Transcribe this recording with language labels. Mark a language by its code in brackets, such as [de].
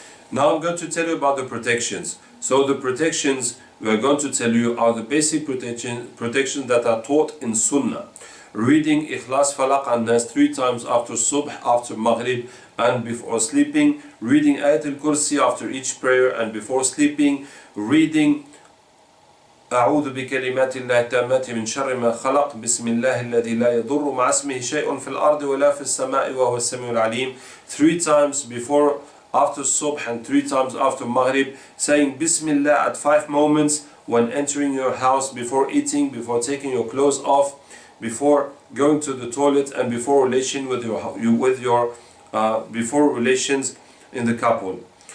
[en] Now I'm going to tell you about the protections. So the protections we are going to tell you are the basic protections that are taught in Sunnah. Reading Ikhlas, Falaq and Nas 3 times after Subh, after Maghrib and before sleeping. Reading Ayat al-Kursi after each prayer and before sleeping. [ar] Reading أعوذ بكلمات الله التامات من شر ما خلق بسم الله الذي لا يضر مع اسمه شيء في الأرض ولا في السماء وهو السميع العليم. [en] 3 times before after Subh and 3 times after Maghrib, saying Bismillah at 5 moments when entering your house, before eating, before taking your clothes off, before going to the toilet, and before relation with your before relations in the couple.